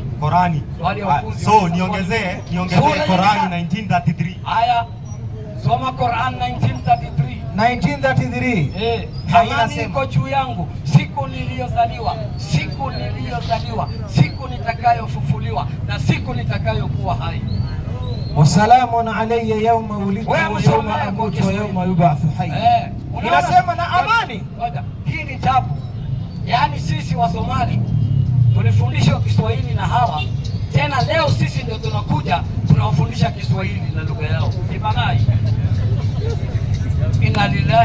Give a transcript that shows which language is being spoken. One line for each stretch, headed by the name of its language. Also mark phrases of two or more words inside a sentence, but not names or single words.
Swahili: Qur'ani. So niongezee Qur'ani 1933. Haya, soma Qur'an 1933. Amani iko juu yangu siku niliyozaliwa, siku nitakayofufuliwa na siku nitakayokuwa hai.
Arabic: والسلام علي يوم ولدت ويوم أموت ويوم أبعث حيا.
Swahili: Inasema na amani. Hii ni tabu. Yaani sisi wa Somali tulifundishwa Kiswahili na hawa, tena leo sisi ndio tunakuja tunawafundisha Kiswahili na lugha yao. Ni balai.
Arabic: إنا لله.